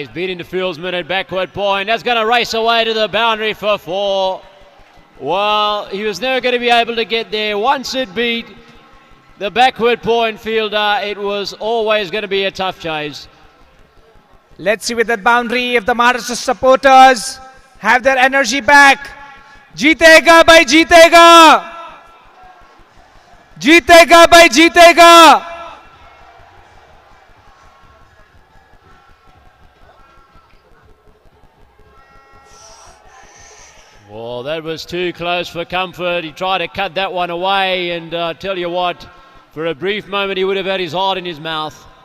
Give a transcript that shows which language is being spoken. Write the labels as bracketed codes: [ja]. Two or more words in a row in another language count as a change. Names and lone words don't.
[en] He's beating the fieldsman at backward point. That's going to race away to the boundary for 4. Well, he was never going to be able to get there. Once it beat the backward point fielder, it was always going to be a tough chase. Let's see with that boundary if the Maharashtra supporters have their energy back. [hi] जीतेगा भाई जीतेगा। जीतेगा भाई जीतेगा. [en] Well, that was too close for comfort. He tried to cut that one away, and tell you what, for a brief moment he would have had his heart in his mouth.